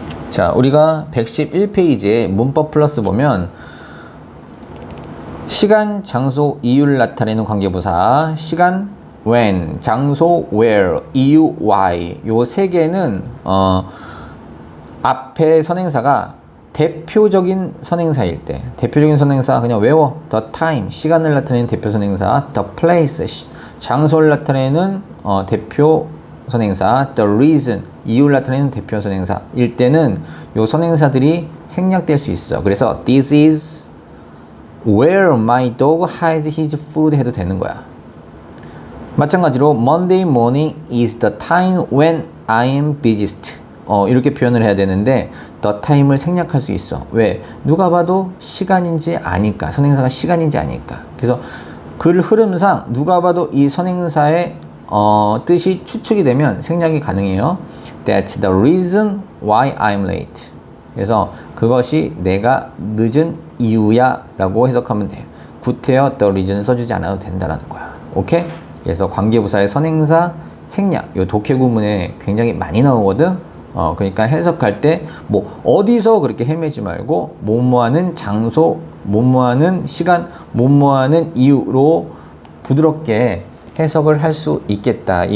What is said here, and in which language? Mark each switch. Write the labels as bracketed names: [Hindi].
[Korean] 자, 우리가 111페이지에 문법 플러스 보면 시간, 장소, 이유를 나타내는 관계부사 시간 when, 장소 where, 이유 why 요 세 개는 앞에 선행사가 대표적인 선행사일 때 대표적인 선행사 그냥 외워. The time, 시간을 나타내는 대표 선행사. The place, 장소를 나타내는 대표 선행사. The reason, 이유를 나타내는 대표 선행사일 때는 요 선행사들이 생략될 수 있어. 그래서 [English] This is where my dog hides his food [Korean] 해도 되는 거야. 마찬가지로 [English] Monday morning is the time when I am busiest. [Korean] 이렇게 표현을 해야 되는데 the time을 생략할 수 있어. 왜? 누가 봐도 시간인지 아니까. 선행사가 시간인지 아니까. 그래서 글 흐름상 누가 봐도 이 선행사의 뜻이 추측이 되면 생략이 가능해요. [English] That's the reason why I'm late. [Korean] 그래서 그것이 내가 늦은 이유야 라고 해석하면 돼요. 구태여 the reason을 써주지 않아도 된다라는 거야. 오케이? 그래서 관계부사의 선행사 생략, 요 독해 구문에 굉장히 많이 나오거든. 그러니까 해석할 때 뭐 어디서 그렇게 헤매지 말고 뭐뭐하는 장소, 뭐뭐하는 시간, 뭐뭐하는 이유로 부드럽게 해석을 할 수 있겠다.